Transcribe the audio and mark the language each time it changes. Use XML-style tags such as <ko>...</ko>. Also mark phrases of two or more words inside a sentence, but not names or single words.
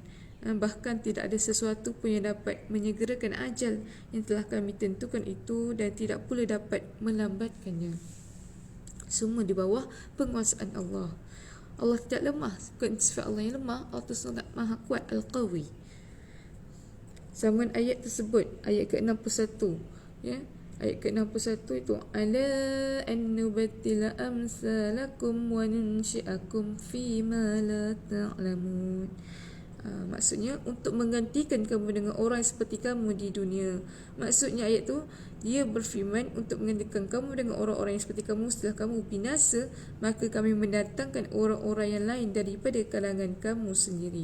<ms>Bahkan tidak ada sesuatu pun yang dapat menyegerakan ajal yang telah kami tentukan itu, dan tidak pula dapat melambatkannya. Semua di bawah penguasaan Allah. Allah tidak lemah, bukan sifat Allah yang lemah. Allah sangat maha kuat, Al-Qawi. Sambungan ayat tersebut, ayat ke-61, ya. Ayat ke-61 itu,</ms> <ar>على أن نبدل أمثالكم وننشئكم فيما لا تعلمون.</ar> <ms>Maksudnya untuk menggantikan kamu dengan orang seperti kamu di dunia. Maksudnya ayat tu, dia berfirman untuk menggantikan kamu dengan orang-orang yang seperti kamu setelah kamu binasa, maka kami mendatangkan orang-orang yang lain daripada kalangan kamu sendiri.</ms>